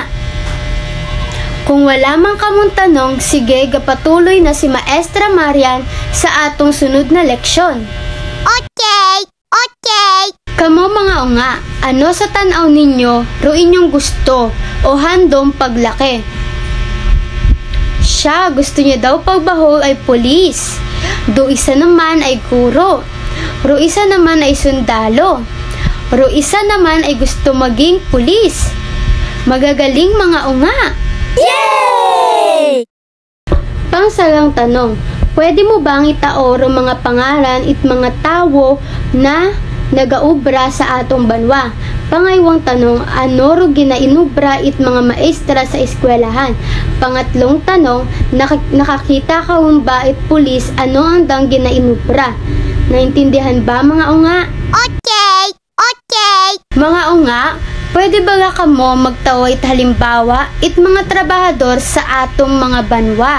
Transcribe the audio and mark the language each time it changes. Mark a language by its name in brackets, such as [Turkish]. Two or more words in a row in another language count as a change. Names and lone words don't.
[Aklanon] Kung wala man kamong tanong, sige gapatuloy na si Maestra Marian sa atong sunod na leksyon. [English] Okay! [Aklanon] Kamo mga unga, ano sa tanaw ninyo ro inyong gusto o handom paglaki? Siya, gusto niya daw pagbaho ay pulis. Do isa naman ay guro. Ro isa naman ay sundalo. Ro isa naman ay gusto maging pulis. Magagaling mga unga. Yay! Pangsalang tanong, pwede mo bang itao ro mga pangalan it mga tawo na nagaubra sa atong banwa? Pangaywang tanong, ano ro ginainubra it mga maestra sa eskwelahan? Pangatlong tanong, nakakita ka ba it pulis, ano ang dang ginainubra? Naintindihan ba mga unga? [English] Okay! [Aklanon] Mga unga, pwede ba ka mo magtawa it halimbawa it mga trabahador sa atong mga banwa?